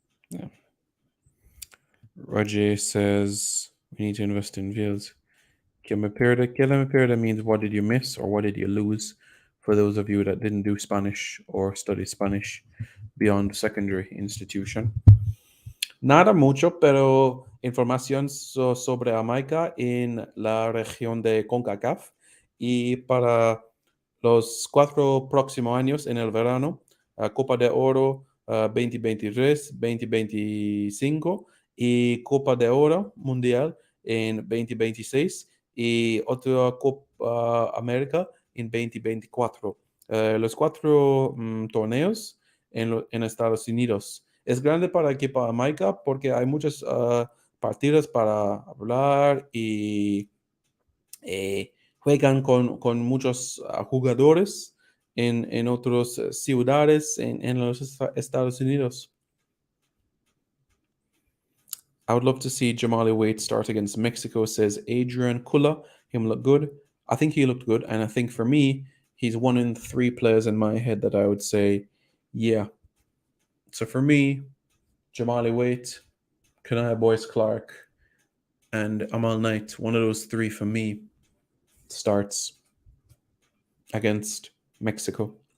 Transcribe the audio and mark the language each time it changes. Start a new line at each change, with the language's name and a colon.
English: Yeah. Roger says we need to invest in fields. Kilamaperda means what did you miss or what did you lose? For those of you that didn't do Spanish or study Spanish beyond secondary institution.
Spanish: Nada mucho, pero información sobre Jamaica en la región de CONCACAF y para los 4 próximos años en el verano, Copa de Oro 2023, 2025 y Copa de Oro Mundial en 2026 y otra Copa América en 2024. Los 4 torneos en Estados Unidos. Es grande para el equipo de Jamaica porque hay muchos partidos para hablar y juegan con muchos jugadores en otras ciudades en los Estados Unidos.
English: I would love to see Jamali Waite start against Mexico, says Adrian Kula. Him look good. I think he looked good. And I think for me, he's 1 in 3 players in my head that I would say, yeah. So for me, Jamali Waite, Kanaya Boyce Clark, and Amal Knight, one of those 3 for me starts against Mexico.